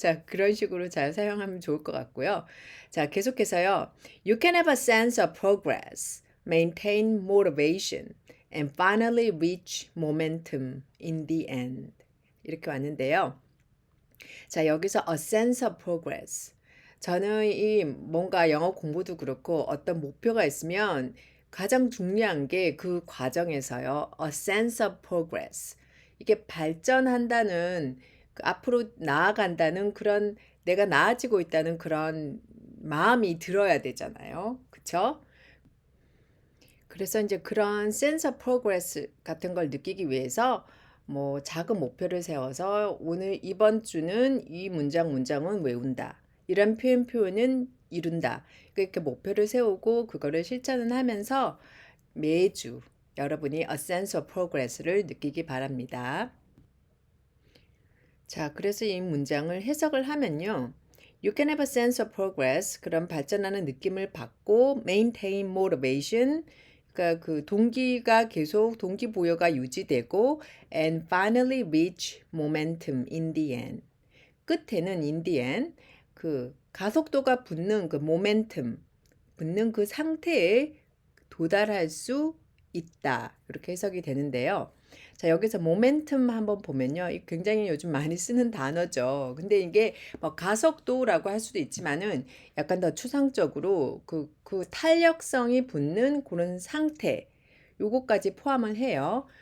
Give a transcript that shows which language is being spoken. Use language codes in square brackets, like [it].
[ko] 자, 그런 식으로 잘 사용하면 좋을 것 같고요. 자, 계속해서요. [en] You can have a sense of progress, maintain motivation, and finally reach momentum in the end. [ko] 이렇게 왔는데요. 자, 여기서 [en] a sense of progress. [ko] 저는 이 뭔가 영어 공부도 그렇고 어떤 목표가 있으면 가장 중요한 게 그 과정에서요. [en] a sense of progress. [ko] 이게 발전한다는 앞으로 나아간다는 그런 내가 나아지고 있다는 그런 마음이 들어야 되잖아요. 그쵸? 그래서 이제 그런 sense of progress 같은 걸 느끼기 위해서 뭐 작은 목표를 세워서 오늘 이번 주는 이 문장은 외운다. 이런 표현은 이룬다. 이렇게 목표를 세우고 그거를 실천을 하면서 매주 여러분이 [en] a sense of progress [ko] 를 느끼기 바랍니다. 자, 그래서 이 문장을 해석을 하면요. [en] You can have a sense of progress. [ko] 그런 발전하는 느낌을 받고 [en] maintain motivation. [ko] 그러니까 그 동기가 계속 동기부여가 유지되고 [en] and finally reach momentum in the end. [ko] 끝에는 [en] in the end [ko] 그 가속도가 붙는 그 momentum 붙는 그 상태에 도달할 수 있다. 이렇게 해석이 되는데요. 자, 여기서 모멘텀 한번 보면요. 이 굉장히 요즘 많이 쓰는 단어죠. 근데 이게 뭐 가속도라고 할 수도 있지만은 약간 더 추상적으로 그 탄력성이 붙는 그런 상태, 요거까지 포함을 해요.